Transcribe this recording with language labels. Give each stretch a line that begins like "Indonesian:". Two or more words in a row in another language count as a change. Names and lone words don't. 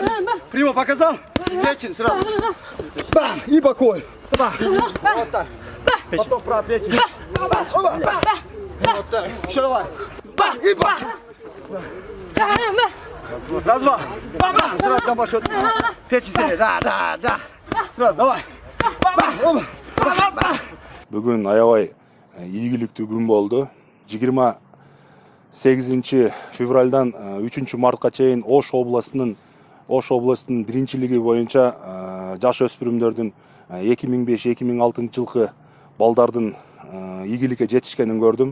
Russian: Прямо показал. Печень сразу. Бам. И боковой. Вот так. Потом правая печень. Вот так. Еще давай. И бам. Раз, два. Сразу джамбаш шотик. Печень серия. Да. Сразу давай.
Kyrgyz: Бүгүн аябай ийгиликтүү күн болду. 28 февралдан 3 мартка чейин Ош областынын биринчилиги боюнча жаш өспүрүмдөрдүн 2005-2006 жылкы балдардын ийгиликке жетишкенин көрдүм.